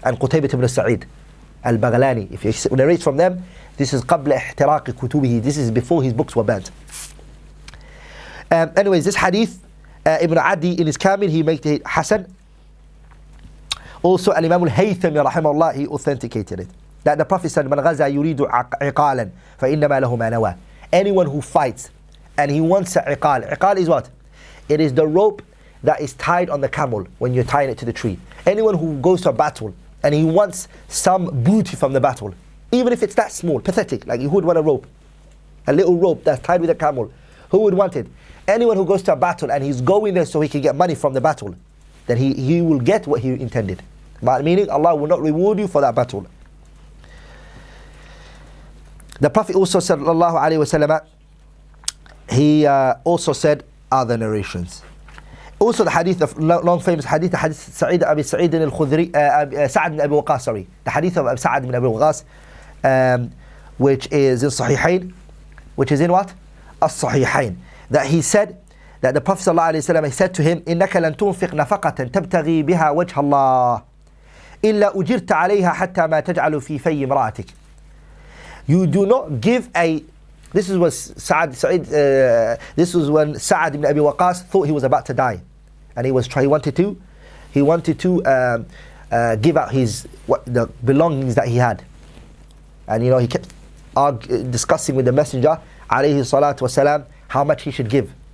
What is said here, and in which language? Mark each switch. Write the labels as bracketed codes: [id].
[en] And Qutaybah ibn Sa'id al-Baghlani, if he narrates from them, this is [ar] قبل احتراق كتبه, [en] this is before his books were burnt. Anyways, this hadith, Ibn Adi in his Kamil, he made it Hassan. Also, Imam al-Haythami rahimahullah, he authenticated it. That the Prophet said, [ar] من غزا يريد عقالا فإنما له ما نوى. [en] Anyone who fights and he wants a iqal. Iqal is what? It is the rope that is tied on the camel when you're tying it to the tree. Anyone who goes to a battle and he wants some booty from the battle, even if it's that small, pathetic, like who would want a rope? A little rope that's tied with a camel. Who would want it? Anyone who goes to a battle and he's going there so he can get money from the battle, then he will get what he intended. Meaning Allah will not reward you for that battle. The Prophet also said, sallallahu alaihi wasallam, he also said other narrations. Also the hadith, the long famous hadith, the hadith Sa'id Abi Sa'id al-Khudri, Sa'ad bin Abi Waqas, sorry. The hadith of Sa'ad bin Abi Waqas, which is in Sahihain, which is in what? As-Sahihain. That he said, that the Prophet sallallahu alaihi wasallam, he said to him, [ar] إِنَّكَ لَن تُنْفِقْ نَفَقَةً تَبْتَغِي بِهَا وَجْهَ اللَّهِ إِلَّا أُجِرْتَ عَلَيْهَا حَتَّى مَا تَجْعَلُ فِي فَيِّ امْرَأَتِكَ. [en] You do not give a. This is what this was when Sa'ad ibn Abi Waqas thought he was about to die, and he wanted to give out the belongings that he had, and he kept discussing with the Messenger alaihi salatu wasalam how much he should give.